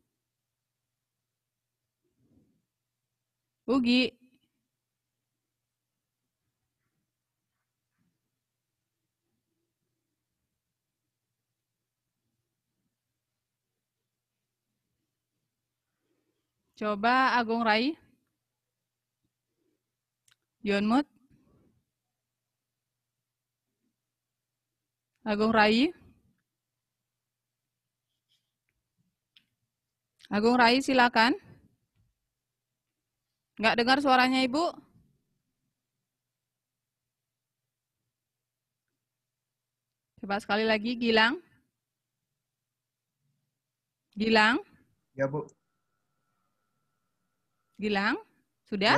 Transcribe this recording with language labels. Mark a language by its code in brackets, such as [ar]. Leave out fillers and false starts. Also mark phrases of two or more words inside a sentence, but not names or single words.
[id] Ugi. Coba Agung Rai. Di [en] on mute. [id] Agung Rai. Agung Rai silakan. Nggak dengar suaranya Ibu? Coba sekali lagi, Gilang. Gilang. Ya, Bu. Gilang, sudah?